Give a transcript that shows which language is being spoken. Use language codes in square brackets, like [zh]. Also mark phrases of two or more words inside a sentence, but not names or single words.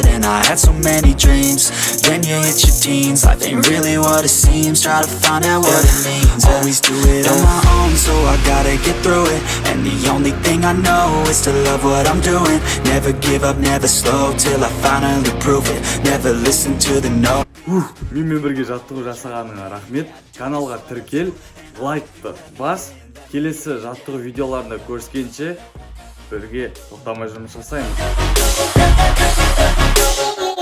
[en] And I had so many dreams, then you hit your teens. Life ain't really what it seems, try to find out what it means. Always do it on my own, so I gotta get through it. And the only thing I know is to love what I'm doing. Never give up, never slow, till I finally prove it. Never listen to the no. [kk] Менімен бірге жаттығу жасағаныңа рахмет. Каналға тіркел, лайкты бас. Келесі жаттығу видеоларында көріскенше бірге тоқтамай жұмыс жасаймыз.